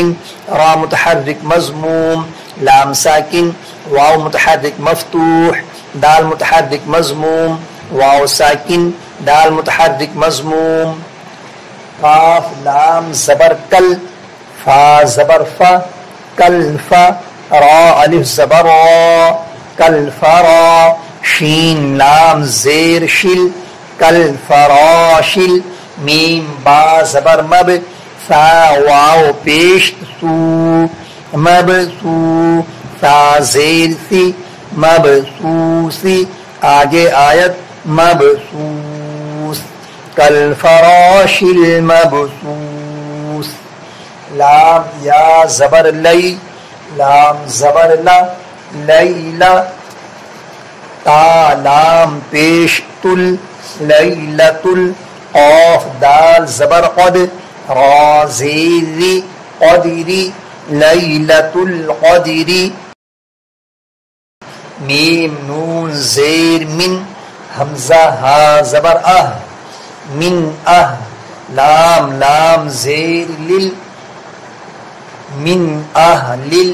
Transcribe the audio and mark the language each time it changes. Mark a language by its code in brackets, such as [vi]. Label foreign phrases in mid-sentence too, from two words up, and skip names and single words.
[ur] را متحرک مضموم، لام ساکن، واو متحرک مفتوح، دال متحرک مضموم، واو ساکن، دال متحرک مضموم، قاف لام زبر کل، فا زبر فا، کل فا، را الف زبر را، کل فرا، شین لام زیر شل، کل فراشل، میم با زبر مب، فا واو پیش سو، مب سو، فا زیر سی، مب سوسی، آگے آیت مب سوس، [ar] کالفراش المبثوث۔ [ur] لام یا زبر لی، لام زبر لا، لیلا، تا لام پیش تل لیلۃ قاف دال زبر قد را زیر قدری [ar] لیلۃ القدری [ur] میم نون زیر من حمزہ ہا زبر من لام لام زیر لل من لل